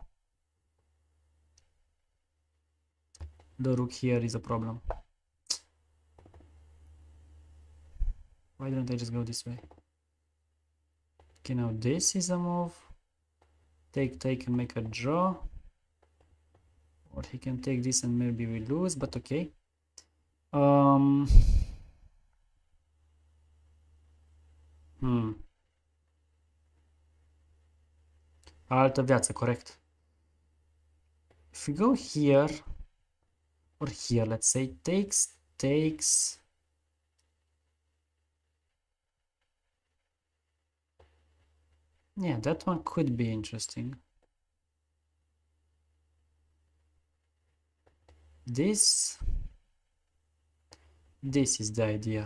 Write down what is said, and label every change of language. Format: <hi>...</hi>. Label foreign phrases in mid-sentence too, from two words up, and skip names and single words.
<en>The rook here is a problem. Why don't I just go this way? Okay, now this is a move. Take and make a draw. Or he can take this and maybe we lose, but okay.</en> <ro>Altă viață, corect.</ro> <en>If we go here or here, let's say takes. Yeah, that one could be interesting. This is the idea.</en>